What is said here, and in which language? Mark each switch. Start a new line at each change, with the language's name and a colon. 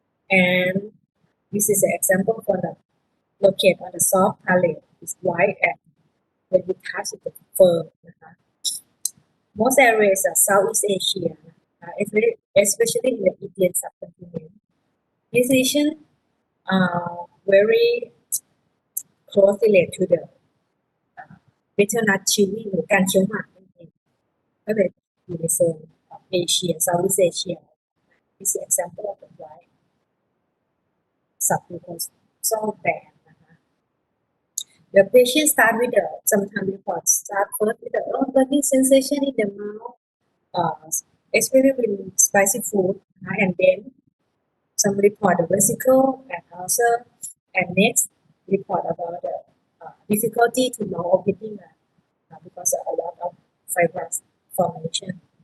English: And this is an example for the locate on the soft palate. It's white and when you touch it, it's firm. Most areas are Southeast Asia, especially in the Indian subcontinent. This lesion very closely related to the butternut chewing
Thai: หรือการเคี้ยวหมากนั่นเองก็เลยอยู่ในโซนเอเชีย
English: Southeast Asia. This is example of the white submucosal band. The patient start with sometimes reports start first with the burning sensation in the mouth, especially with spicy food, and then some report the vesicle and ulcer, and next report about the difficulty to mouth opening because of a lot of fibrous formation.